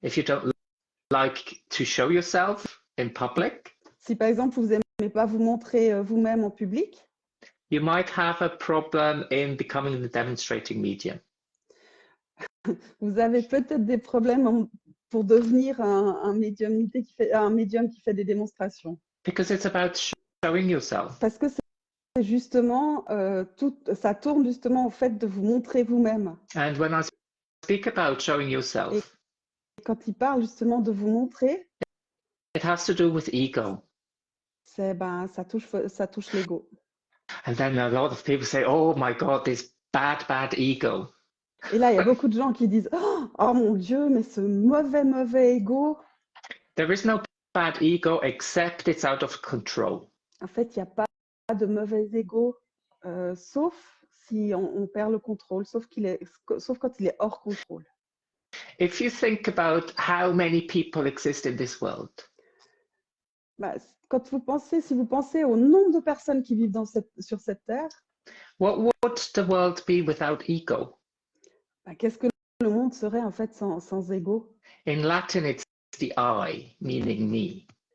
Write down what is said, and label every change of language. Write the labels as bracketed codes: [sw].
[en] If you don't like to show yourself in public, [fr] si par exemple vous n'aimez pas vous montrer vous-même en public, [en] you might have a problem in becoming the demonstrating medium. [fr] Vous avez peut-être des problèmes pour devenir un médium qui fait des démonstrations. [en] Because it's about showing yourself. [fr] Parce que c'est justement ça tourne justement au fait de vous montrer vous-même. [en] And when I speak about showing yourself, [fr] et quand il parle justement de vous montrer, [en] it has to do with ego. [fr] Ça touche l'ego. [en] And then a lot of people say, "Oh my God, this bad ego." [fr] Et là, il y a beaucoup de gens qui disent, oh mon Dieu, mais ce mauvais ego. [en] There is no bad ego except it's out of control. [fr] En fait, il n'y a pas de mauvais ego, sauf si on perd le contrôle, sauf quand il est hors contrôle. [en] If you think about how many people exist in this world, [fr] si vous pensez au nombre de personnes qui vivent sur cette terre, [en] what would the world be without ego? [fr] Qu'est-ce que le monde serait en fait sans ego? [en] In Latin, it's the I, meaning me.